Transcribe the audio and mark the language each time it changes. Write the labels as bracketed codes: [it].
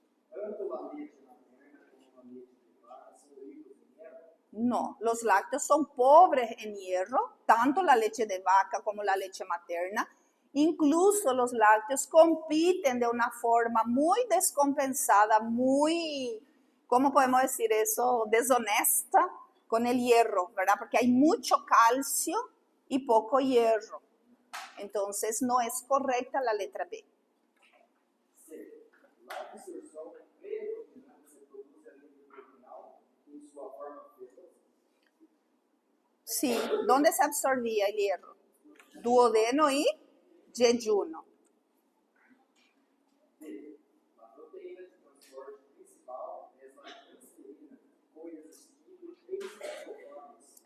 [pt] Tanto a leite materna como a leite de vaca são ricos em hierro? [es] No, los lácteos son pobres en hierro, tanto la leche de vaca como la leche materna. Incluso los lácteos compiten de una forma muy descompensada, muy, ¿cómo podemos decir eso? Deshonesta con el hierro, ¿verdad? Porque hay mucho calcio y poco hierro. Entonces, no es correcta la letra B. [pt] La absorção predominante se produz ali no terminal em sua forma ferrosa? [es] Sí, ¿dónde se absorbía el hierro? Duodeno y jejunum. [pt] A proteína de transporte principal é a transferina, com existindo 3 isoformas.